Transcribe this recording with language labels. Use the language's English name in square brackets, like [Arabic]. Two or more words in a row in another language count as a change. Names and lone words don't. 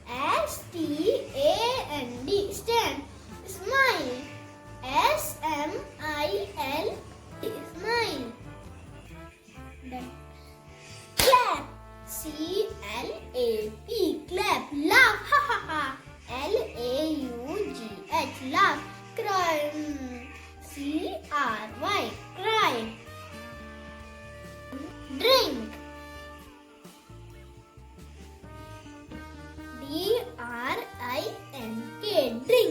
[English] S-T-A-N-D. Stand. Smile. S-M-I-L. Smile. Clap. C-L-A-P. Clap. Laugh. Ha ha ha. L-A-U-G-H. Laugh. Cry. C-R-Y. Cry. Drink. D-R-I-N-K. Drink.